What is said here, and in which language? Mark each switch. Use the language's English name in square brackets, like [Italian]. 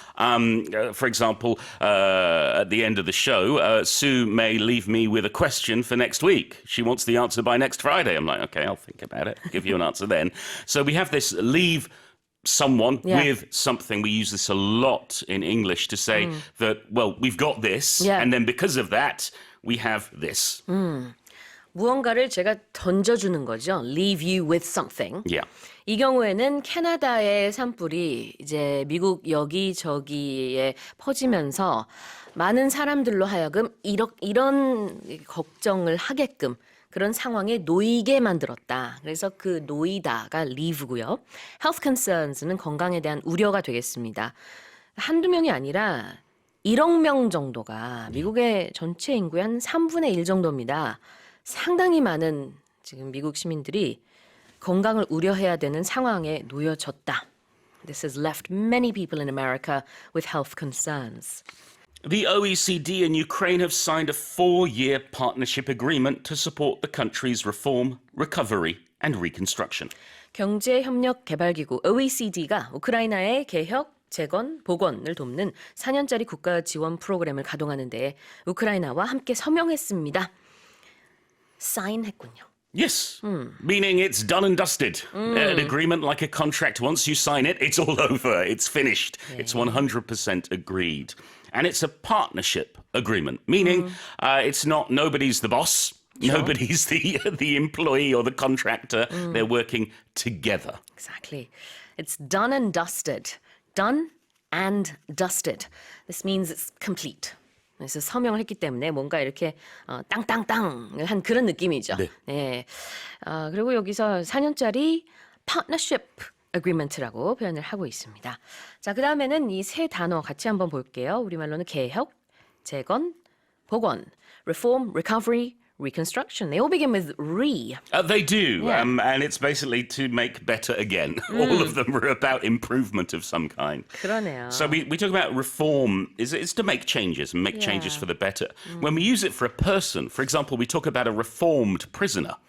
[English] For example, at the end of the show, Sue may leave me with a question for next week. She wants the answer by next Friday. I'm like, okay, I'll think about it, give you an answer then. So we have this leave someone with something. We use this a lot in English to say that, well, we've got this, and then because of that, we have this. [Korean] 무언가를 제가 던져주는 거죠. [English] Leave you with something. Yeah. [Korean] 이 경우에는 캐나다의 산불이 이제 미국 여기저기에 퍼지면서 많은 사람들로 하여금 이런 걱정을 하게끔 그런 상황에 놓이게 만들었다. 그래서 그 놓이다가 leave고요. health concerns는 건강에 대한 우려가 되겠습니다. 한두 명이 아니라 1억 명 정도가 미국의 전체 인구의 한 3분의 1 정도입니다. 상당히 많은 지금 미국 시민들이 건강을 우려해야 되는 상황에 놓여졌다. [English] This has left many people in America with health concerns. The OECD and Ukraine have signed a 4-year partnership agreement to support the country's reform, recovery and reconstruction. [Korean] 경제협력개발기구 OECD가 우크라이나의 개혁, 재건, 복원을 돕는 4년짜리 국가 지원 프로그램을 가동하는 데 우크라이나와 함께 서명했습니다. 사인했군요. [English] Yes, meaning it's done and dusted. An agreement like a contract, once you sign it, it's all over, it's finished. It's 100% agreed. And it's a partnership agreement, meaning it's not nobody's the boss, nobody's the employee or the contractor. They're working together. Exactly. It's done and dusted. Done and dusted. This means it's complete. [Korean] 그래서 서명을 했기 때문에 뭔가 이렇게 땅땅땅 한 그런 느낌이죠. 네. 그리고 여기서 4년짜리 partnership agreement라고 표현을 하고 있습니다. 자, 그다음에는 이 세 단어 같이 한번 볼게요. 우리말로는 개혁, 재건, 복원, reform, recovery, [English] reconstruction. They all begin with re. They do, Yeah. and it's basically to make better again. All of them are about improvement of some kind. [Korean] 그러네요. [English] So we talk about reform is to make changes and make changes Yeah. for the better. When we use it for a person, for example, we talk about a reformed prisoner.